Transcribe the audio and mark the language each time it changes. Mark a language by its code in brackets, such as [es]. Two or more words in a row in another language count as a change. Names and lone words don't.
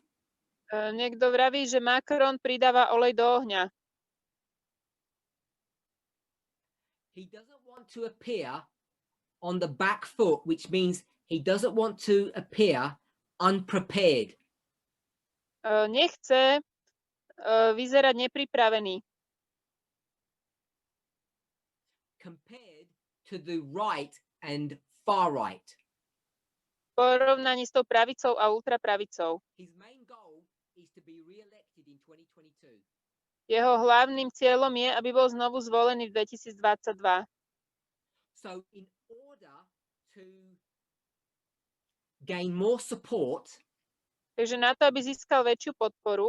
[sk] Niekto vraví, že Macron pridáva olej do ohňa. [en] He doesn't want to appear on the back foot, which means he doesn't want to appear unprepared. [sk] Nechce vyzerať nepripravený. [en] Compared to the right and far right. [sk] V porovnaní s tou pravicou a ultrapravicou. [en] His main goal is to be re-elected in 2022. [sk] Jeho hlavným cieľom je, aby bol znovu zvolený v 2022. [en] So in order to gain more support, [sk] Takže na to, aby získal väčšiu podporu,